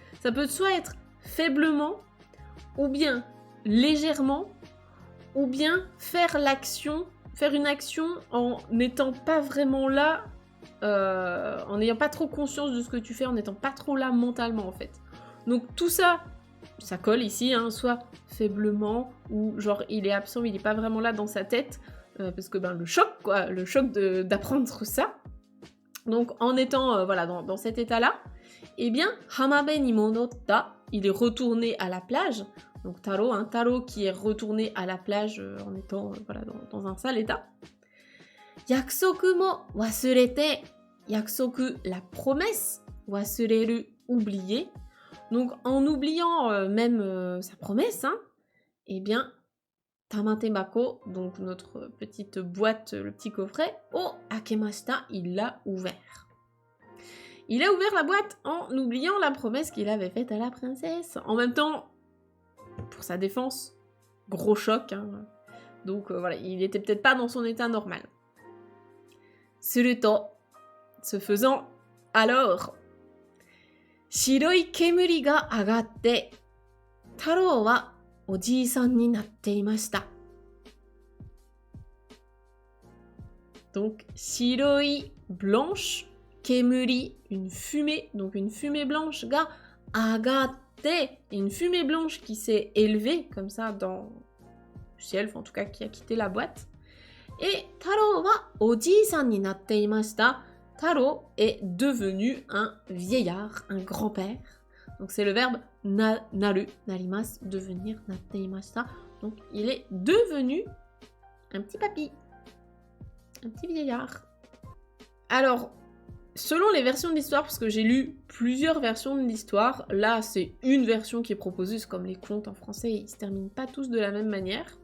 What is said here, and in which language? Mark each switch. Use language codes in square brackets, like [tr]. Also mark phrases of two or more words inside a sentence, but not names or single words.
[fr] Ça peut soit être faiblement, ou bien légèrement, ou bien faire une action en n'étant pas vraiment là, en n'ayant pas trop conscience de ce que tu fais, en n'étant pas trop là mentalement en fait. Donc tout ça, ça colle ici, soit faiblement, ou genre il est absent, il n'est pas vraiment là dans sa tête, parce que le choc d'apprendre ça. Donc en étant dans cet état-là, eh bien, [ja] 浜辺に戻った, [fr] il est retourné à la plage. Donc Taro qui est retourné à la plage en étant dans un sale état. [ja] 約束も忘れて、約束, [fr] la promesse, wasureru, oublier. Donc en oubliant même sa promesse, eh bien, Tamatebako, donc notre petite boîte, le petit coffret, [ja] を開けました, [fr] il l'a ouvert. Il a ouvert la boîte en oubliant la promesse qu'il avait faite à la princesse. En même temps, pour sa défense, gros choc. Donc il était peut-être pas dans son état normal. Suruto, ce faisant, alors, [ja] 白い煙が上がって、太郎はおじさんになっていました. [fr] Donc, shiroi, blanche, kemuri, une fumée, donc une fumée blanche, [ja] が上がって, [fr] une fumée blanche qui s'est élevée comme ça dans le ciel, enfin, en tout cas qui a quitté la boîte. [ja] Et 太郎はおじさんになっていました. [fr] Taro est devenu un vieillard, un grand-père. Donc c'est le verbe [ja] なる、なります, [fr] devenir, [ja] なっていました. [fr] Donc il est devenu un petit papy, un petit vieillard. Alors, selon les versions de l'histoire, parce que j'ai lu plusieurs versions de l'histoire, là c'est une version qui est proposée, c'est comme les contes en français, ils se terminent pas tous de la même manière.